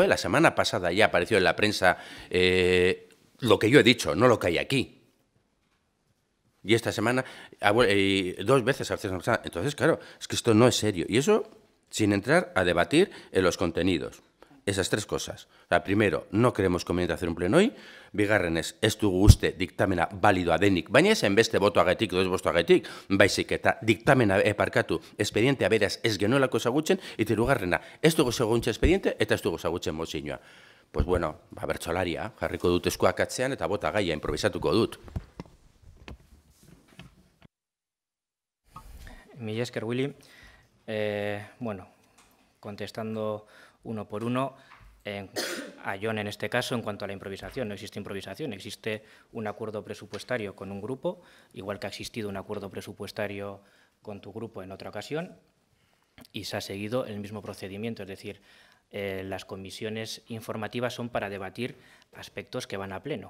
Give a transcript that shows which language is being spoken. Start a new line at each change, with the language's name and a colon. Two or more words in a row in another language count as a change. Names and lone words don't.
Spanish: La semana pasada ya apareció en la prensa lo que yo he dicho, no lo que hay aquí. Y esta semana, 2 veces. Entonces, claro, es que esto no es serio. Y eso sin entrar a debatir en los contenidos. Esas 3 cosas. Primero, no creemos conveniente hacer un pleno hoy.
Basque: Bigarrenez, ez dugu uste diktamena balidoa denik. Baina ez enbeste botoagatik edo ez botoagatik, baizik eta diktamena parkatu espedientea beraz ez genuelako ezagutzen, eta hirugarrena, ez dugu ezagutzen espediente eta ez dugu ezagutzen mozioa.
Spanish: Pues bueno,
Basque: bertsolaria, jarriko dut eskuak atzean eta bota gaia improvisatuko dut. Mila esker, Willy.
Spanish: Bueno, contestando uno por uno, a Jon en este caso, en cuanto a la improvisación, no existe improvisación, existe un acuerdo presupuestario con un grupo, igual que ha existido un acuerdo presupuestario con tu grupo en otra ocasión, y se ha seguido el mismo procedimiento, es decir, las comisiones informativas son para debatir aspectos que van a pleno.